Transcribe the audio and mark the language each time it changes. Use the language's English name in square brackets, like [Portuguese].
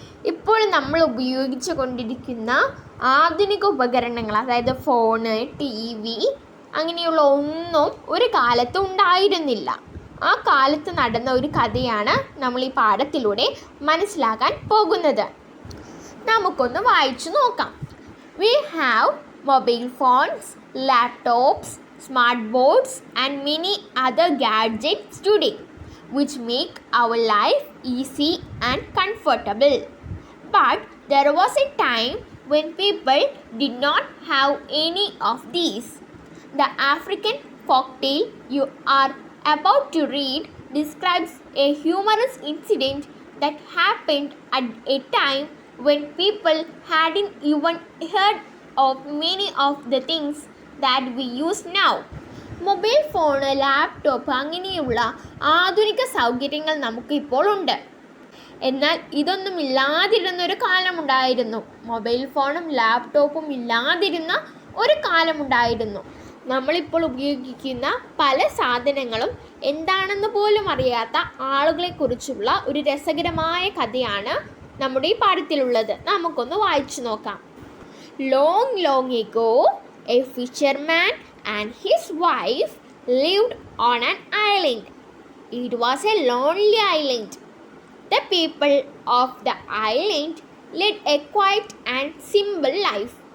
[Malayalam] ഇപ്പോൾ നമ്മൾ ഉപയോഗിച്ചു കൊണ്ടിരിക്കുന്ന ആധുനിക ഉപകരണങ്ങൾ, അതായത് ഫോണ്, TV അങ്ങനെയുള്ള ഒന്നും ഒരു കാലത്ത് ഉണ്ടായിരുന്നില്ല. ആ കാലത്ത് നടന്ന ഒരു കഥയാണ് നമ്മൾ ഈ പാഠത്തിലൂടെ മനസ്സിലാക്കാൻ പോകുന്നത്. നമുക്കൊന്ന് വായിച്ചു നോക്കാം. [English] We have mobile phones, laptops, smart boards and many other gadgets today which make our life easy and comfortable. But there was a time when people did not have any of these. The African folktale you are about to read describes a humorous incident that happened at a time when people hadn't even heard of many of the things that we use now. [Malayalam] Mobile phone, laptop അങ്ങനെയുള്ള ആധുനിക സൗകര്യങ്ങൾ നമുക്കിപ്പോൾ ഉണ്ട്. എന്നാൽ ഇതൊന്നും ഇല്ലാതിരുന്നൊരു കാലമുണ്ടായിരുന്നു. Mobile ഫോണും ലാപ്ടോപ്പും ഇല്ലാതിരുന്ന ഒരു കാലമുണ്ടായിരുന്നു. നമ്മളിപ്പോൾ ഉപയോഗിക്കുന്ന പല സാധനങ്ങളും എന്താണെന്ന് പോലും അറിയാത്ത ആളുകളെക്കുറിച്ചുള്ള ഒരു രസകരമായ കഥയാണ് നമ്മുടെ ഈ പാഠത്തിലുള്ളത്. നമുക്കൊന്ന് വായിച്ചു നോക്കാം. [English] Long, long ago, a fisherman and his wife lived on an island. It was a lonely island. The people of the island led a quiet and simple life.